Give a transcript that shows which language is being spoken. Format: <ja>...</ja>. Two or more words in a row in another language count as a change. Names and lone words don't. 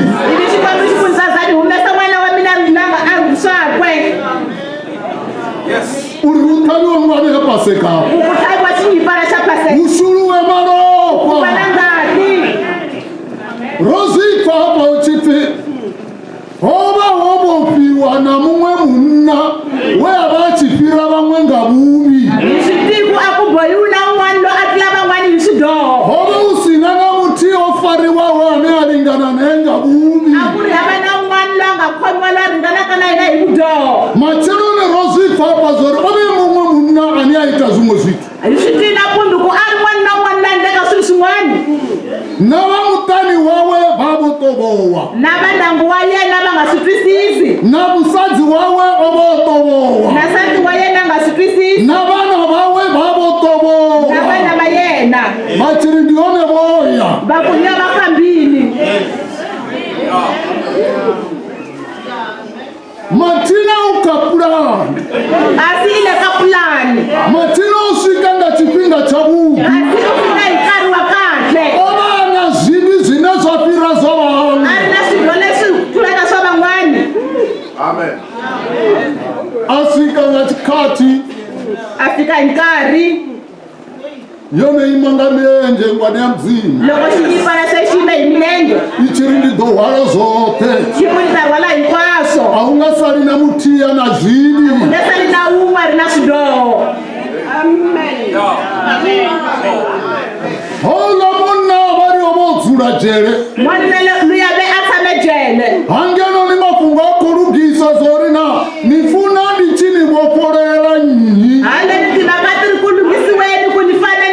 <ts>ivi xikwembu xi ku ndzazani humesa n'wana wa mina rinanga a ri swakwe</ts> <ve>uri hu ṱhavhiwe ngwani ya pasekapo</ve> <ts>ku tlhaviwa xiyipana xa paseka</ts> <ve>hu shuluwe</ve> <ts>ku va</ts> <ve>malofha</ve> <ts>na ngati</ts> <ve>ro zwi pfa hapa hu tshi pfi ho vha ho vhofhiwa na muṅwe munna we a vha a tshi fhira vhaṅwe nga vhuvhi</ve> <ts>hi switiku a ku bohiwi na un'wana lo a tlula van'wana hi swidyoho</ts> <ve>ho vha hu sina na muthihi o fariwaho ane a lingana naye nga vhuvhi</ve> <ts>a ku ri hava na un'wana lo a nga khomiwa lo a ringanaka na hina hi vudyoho</ts> <ve>matsheloni ro zwi pfa hapa zori o ve muṅwe munna ane a ita zwiṅwe zwithu</ve> <ts>hi swi tiva kumbe ku a ri n'wana na un'wana la endleka swilo swin'wana</ts> <ve>na va mutani wawe va vo tovowa</ve> <ts>na va ndyangu wa yena va nga swi twisisi</ts> <ve>na musadzi wawe o vo tovowa na nsati wa yena a nga swi twisisi na vana vawe va vo na tovowa</ve> <ts>vana va yena</ts> <ve>va tshiri ndi hone voya</ve> <ts>va ku nya va fambile</ts> <ve>mathina u kha pulani</ve> <ts>kasi i le ka pulani</ts> <ve>mathina u swika nga tshifhinga tshavhuḓi</ve> <ts>kasi u fika hi nkarhi wa kahle</ts> <ve>o vha na zwinwi zwine zwa fhira zwa vhaṅwe</ve> <ts>a ri na swilo leswi tlulaka swa van'wana</ts> <ve>a swika nga tshikhathi</ve> <ts>a fika hi nkarhi</ts> <ve>yone ima nga milenzhe ngwane ya mudzimu</ve> <ts>loko xiyipana se xi yime hi milenge</ts> <ve>i tshi ri ndi ḓo hwala zwoṱhe</ve> <ts>xi ku ni ta rhwala hinkwaswo</ts> <ve>a hu nga sali na muthihi na zwinwi</ve> <ts>leswi ri na wun'we ri na swidyoho</ts> <ve>houḽa munna vha ri o vho dzula dzhele</ve> <ts>n'wanuna luya ve a tshame jele</ts> <ve>hangeno ni mafhungo a khou lugisa zori na ni funa ndi tshi ni vhofholela nnyi</ve> <ts>haleni timhaka ti ri ku lunghisiweni ku ni</ts>